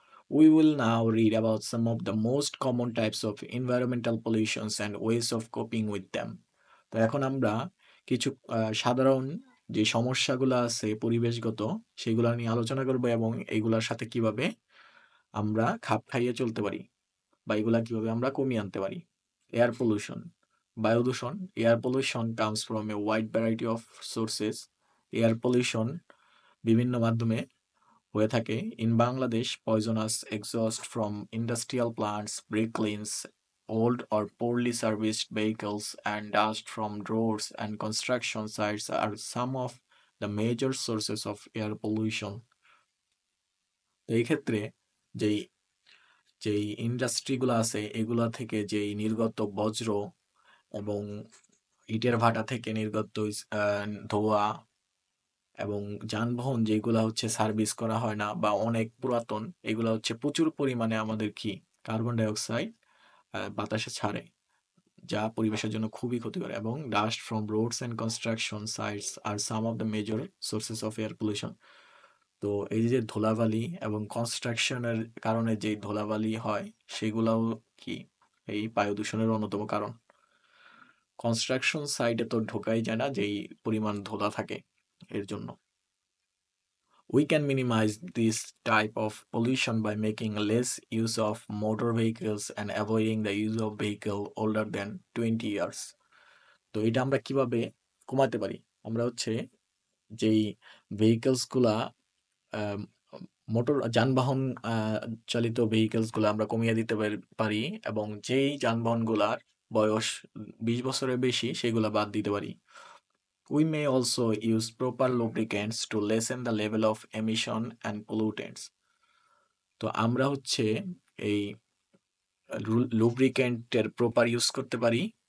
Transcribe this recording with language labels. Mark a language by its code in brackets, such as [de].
[en] We will now read about some of the most common types of environmental pollutions and ways of coping with them. [bn] তো এখন আমরা কিছু সাধারণ যে সমস্যাগুলো আছে পরিবেশগত, সেগুলা নিয়ে আলোচনা করব এবং এগুলার সাথে কিভাবে আমরা খাপ খাইয়ে চলতে পারি বা এগুলা কিভাবে আমরা কমিয়ে আনতে পারি। [en] air pollution, [bn] বায়ু দূষণ। [en] Air pollution comes from a wide variety of sources. [bn] Air pollution বিভিন্ন মাধ্যমে হয়ে থাকে। [en] In Bangladesh, poisonous exhaust from industrial plants, brick kilns, old or poorly serviced vehicles, and dust from roads and construction sites are some of the major sources of air pollution. [bn] তো এই ক্ষেত্রে যেই যেই ইন্ডাস্ট্রিগুলো আছে এগুলা থেকে যেই নির্গত বজ্র এবং ইটের ভাটা থেকে নির্গত ধোঁয়া এবং যানবাহন যেগুলা হচ্ছে সার্ভিস করা হয় না বা অনেক পুরাতন, এগুলা হচ্ছে প্রচুর পরিমাণে আমাদের কি কার্বন ডাই অক্সাইড বাতাসে ছাড়ে, যা পরিবেশের জন্য খুবই ক্ষতিকর। [en] এবং dust from roads and construction sites are some of the major sources of air pollution. [bn] তো এই যে ধুলাবালি এবং কনস্ট্রাকশনের কারণে যে ধুলাবালি হয় সেগুলাও কি এই বায়ু দূষণের অন্যতম কারণ। কনস্ট্রাকশন সাইটে তো ঢোকাই যায় না যেই পরিমাণ ধুলা থাকে এর জন্য। [en] We can minimize this type of pollution by making less use of motor vehicles and avoiding the use of vehicle older than 20 years. [bn] তো এটা আমরা কিভাবে কমাতে পারি? আমরা হচ্ছে যেই ভেহিকলস গুলা মোটর যানবাহন চালিত ভেহিকলস গুলো আমরা কমিয়ে দিতে পারি এবং যেই যানবাহনগুলার বয়স 20 বছরের বেশি সেগুলা বাদ দিতে পারি। [en] We may also use proper lubricants to lessen the level of emission and pollutants. [bn] তো আমরা হচ্ছে এই লুব্রিক্যান্টের প্রপার ইউজ করতে পারি।